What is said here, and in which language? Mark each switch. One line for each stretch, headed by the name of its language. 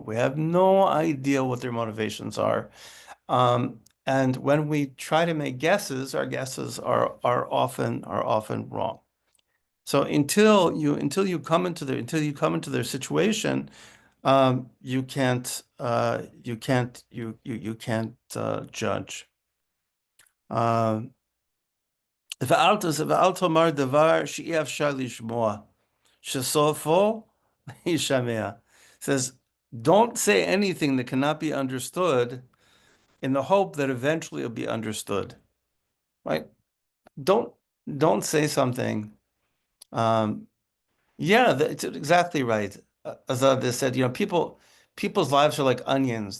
English: We have no idea what their motivations are. And when we try to make guesses, our guesses are often wrong. So until you come into their situation, you can't judge.
Hebrew: Um, ואל תאמר דבר שאי אפשר לשמוע, שסופו יישמע.
English: Says, don't say anything that cannot be understood in the hope that eventually it'll be understood, right? Don't don't say something. Um, yeah, it's exactly right. As they said, people's lives are like onions.